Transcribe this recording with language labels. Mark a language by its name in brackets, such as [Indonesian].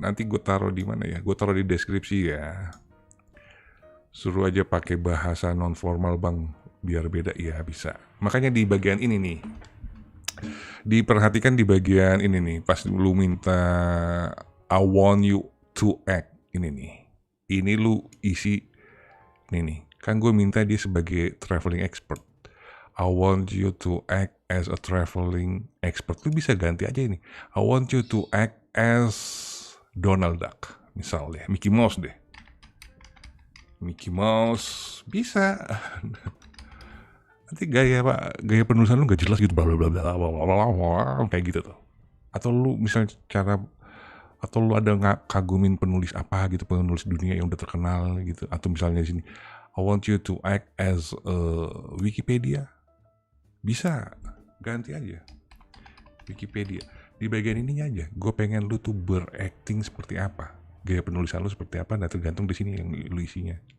[Indonesian] Nanti gue taruh di mana ya? Gue taruh di deskripsi ya. Suruh aja pakai bahasa non formal, Bang, biar beda. Ya bisa. Makanya di bagian ini nih, diperhatikan di bagian ini nih, pas lu minta [English] I want you to act, [Indonesian] ini lu isi ini nih, kan gue minta dia sebagai traveling expert. [English] I want you to act as a traveling expert. [Indonesian] Lu bisa ganti aja ini, [English] I want you to act as [Indonesian] Donald Duck misalnya, Mickey Mouse deh. Mickey Mouse bisa. Nanti gaya penulisan lu gak jelas gitu, bla bla bla bla kayak gitu tuh. Atau lu misalnya atau lu ada kagumin penulis apa gitu, penulis dunia yang udah terkenal gitu. Atau misalnya di sini, [English] I want you to act as [Indonesian] Wikipedia. Bisa, ganti aja Wikipedia. Di bagian ininya aja, gue pengen lu tuh berakting seperti apa, gaya penulisan lu seperti apa, nah tergantung di sini yang lu isinya.